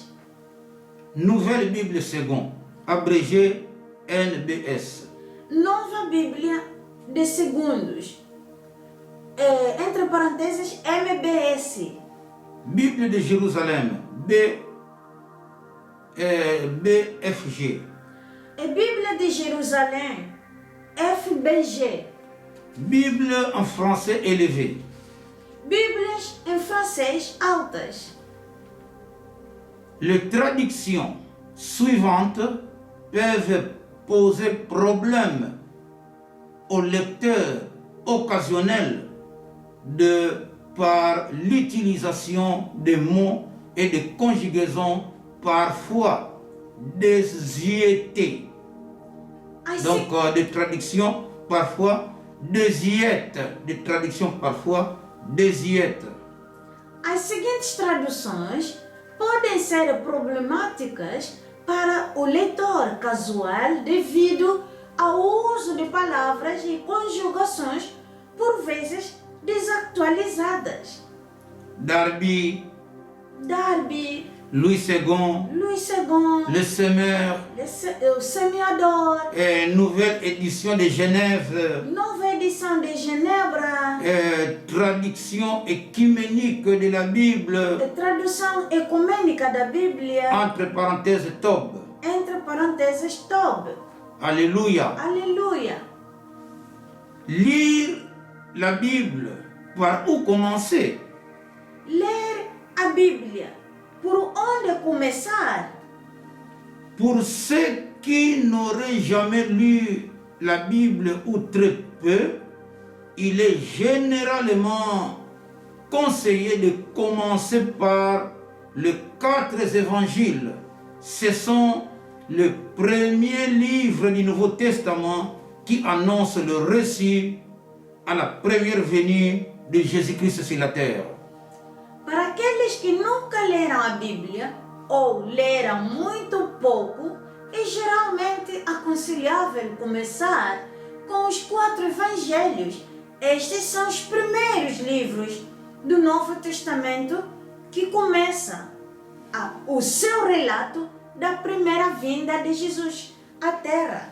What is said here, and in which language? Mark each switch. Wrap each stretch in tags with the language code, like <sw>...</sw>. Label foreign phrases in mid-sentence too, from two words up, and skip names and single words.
<fr>Nouvelle Bible Second, abrégé NBS.</fr> <pt>Nova Bíblia de Segundos, entre parênteses, MBS.</pt> <fr>Bible de Jérusalem, BFG.</fr> <pt>Bíblia de Jerusalém, FBG.</pt> <fr>Bible en français élevé.</fr> <pt>Bíblias em francês altas.</pt> <fr>Les traductions suivantes peuvent poser problème aux lecteurs occasionnels par l'utilisation de mots et de conjugaisons parfois désuétés. Donc des traductions parfois désuètes.</fr> <pt>As seguintes traduções podem ser problemáticas para o leitor casual devido ao uso de palavras e conjugações por vezes desatualizadas. Darby, Louis II,</pt> <fr>Le Semeur,</fr> <pt>o Semeador,</pt> <fr>nouvelle édition de Genève,</fr> <pt>nova edição de Genebra,</pt> <fr>traduction écuménique de la Bible,</fr> <pt>tradução ecumênica da Bíblia,</pt> <fr>entre parenthèses Tob.</fr> <pt>entre parênteses Tob.</pt> <fr>Alléluia.</fr> <pt>Aleluia.</pt> <fr>Lire la Bible, par où commencer?</fr> <pt>Ler a Bíblia. Por onde começar?</pt> <fr>Pour ceux qui n'auraient jamais lu la Bible ou très peu, il est généralement conseillé de commencer par les 4 évangiles. Ce sont les premiers livres du Nouveau Testament qui annoncent le récit à la première venue de Jésus-Christ sur la terre.</fr> <pt>Para aqueles que nunca leram a Bíblia ou leram muito pouco, é geralmente aconselhável começar com os 4 evangelhos. Estes são os primeiros livros do Novo Testamento que começa o seu relato da primeira vinda de Jesus à Terra.</pt>